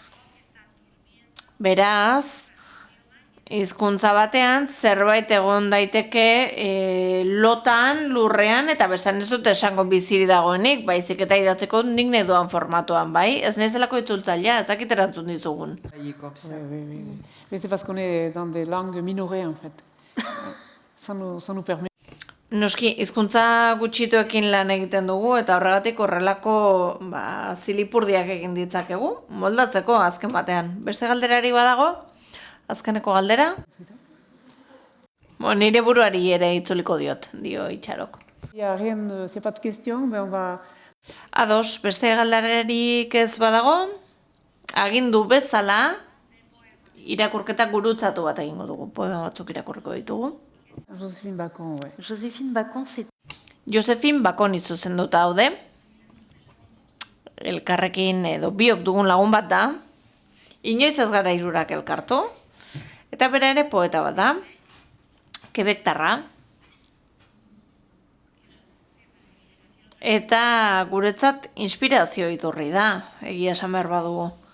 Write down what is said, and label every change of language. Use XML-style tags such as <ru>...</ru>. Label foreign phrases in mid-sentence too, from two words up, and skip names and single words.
<eu>Beraz, hizkuntza batean zerbait egon daiteke lotan, lurrean, eta besan ez dut esango biziri dagoenik, baizik eta idatzeko nik nahi duan formatuan, bai? Ez nahizelako itzultzailea, ezakit erantzun dizugun.</eu> <fr>Oui. Mais c'est parce qu'on est dans des langues minorées, en fait. Ça nous permet.</fr> <eu>Noski, hizkuntza gutxituekin lan egiten dugu, eta horregatik horrelako zilipurdiak egin ditzakegu, moldatzeko azken batean. Beste galderari badago? Azkeneko galdera? Nire buruari ere itzuliko diot, dio Itxarok.</eu> <fr>C'est pas de question, mais on va...</fr> <eu>Ados, beste galderarik ez badago, agindu bezala, irakurketa gurutzatu bat egingo dugu, poema batzuk irakurriko ditugu.</eu> <fr>Joséphine Bacon, ouais. Joséphine Bacon, c'est...</fr> <eu>Joséphine Bacon izuzenduta daude, elkarrekin edo biok dugun lagun bat da, inoiz ez gara hirurak elkartu, eta bera ere poeta bat da, Quebectarra, eta guretzat inspirazio iturri da, egia esan behar badugu.</eu>